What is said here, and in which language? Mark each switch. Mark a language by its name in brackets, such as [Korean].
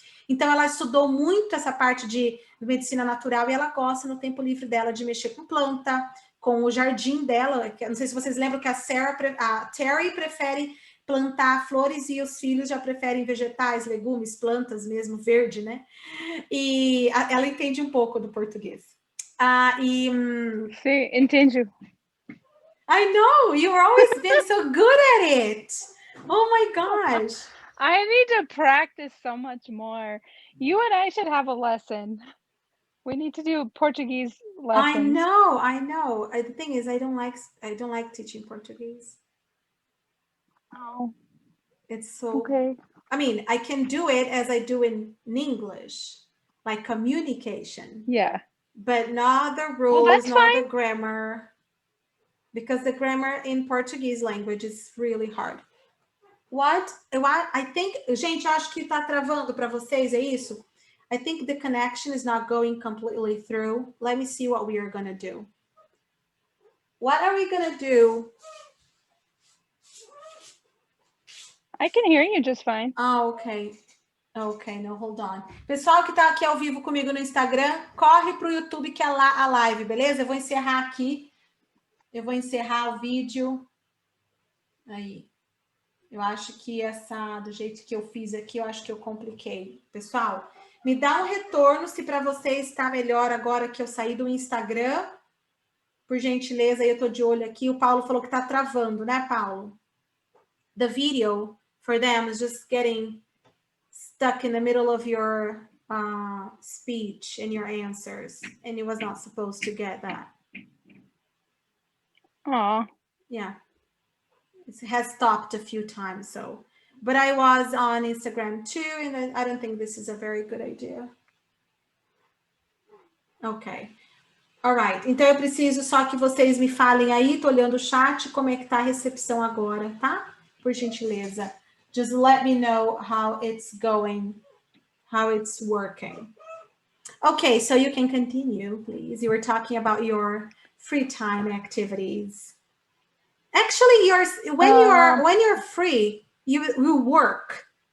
[Portuguese] Então, ela estudou muito essa parte de medicina natural e ela gosta, no tempo livre dela, de mexer com planta, com o jardim dela. Não sei se vocês lembram que a Terry prefere plantar flores e os filhos já preferem vegetais, legumes, plantas mesmo, verde, né? E ela entende um pouco do português. Sim, entendi. [English] I know, you've always been so good at it. Oh my gosh. I need to practice so much more. You and I should have a lesson. We need to do Portuguese lessons. I know. The thing is, I don't like teaching Portuguese. Oh. It's so okay. I mean, I can do it as I do in English, like communication. Yeah. But not the rules, well, not fine. the grammar. Because the grammar in Portuguese language is really hard. I think, [Portuguese] gente, eu acho que tá travando para vocês, é isso? [English] I think the connection is not going completely through. Let me see what we are going to do. What are we going to do? I can hear you just fine. Ok. Ok, no, hold on. [Portuguese] Pessoal que tá aqui ao vivo comigo no Instagram, corre pro YouTube que é lá a live, beleza? Eu vou encerrar aqui. Eu vou encerrar o vídeo. Aí. Eu acho que do jeito que eu fiz aqui, eu acho que eu compliquei. Pessoal, me dá um retorno se para vocês está melhor agora que eu saí do Instagram. Por gentileza, aí eu tô de olho aqui. O Paulo falou que tá travando, né, Paulo? [English] The video for them is just getting stuck in the middle of your speech and your answers. And it was not supposed to get that. Aw. Yeah. It has stopped a few times, so. But I was on Instagram too, and I don't think this is a very good idea. Ok. [Portuguese] Alright, então eu preciso só que vocês me falem aí, tô olhando o chat, como é que tá a recepção agora, tá? Por gentileza. [English] Just let me know how it's going, how it's working. Okay, so you can continue, please. You were talking about your free time activities. Actually, when you're free, you work.